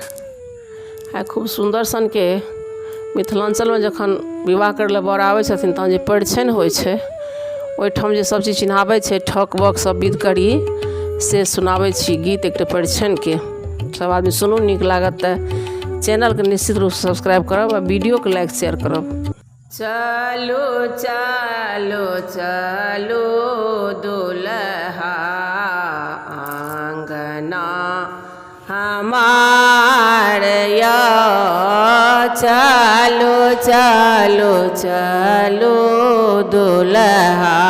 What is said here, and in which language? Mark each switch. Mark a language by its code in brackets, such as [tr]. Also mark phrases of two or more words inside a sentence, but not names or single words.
[mai] आइ खूब सुंदर सन के मिथिलांचल में जखन विवाह करे ला बर आबै छथिन तहन जे परिछन होइ छै ओहिठाम जे सब चीज चिन्हाबै छै ठक बक सब विध करी से सुनाबै छी गीत एकटा परिछन के। सब आदमी सुनू, नीक लागत तऽ चैनल के निश्चित रूप से सब्सक्राइब करब आ वीडियो के [en] like share [mai] करब। चलो चलो चलो दुल्हा आंगना हमार या, चलो चलो चलो दुल्हा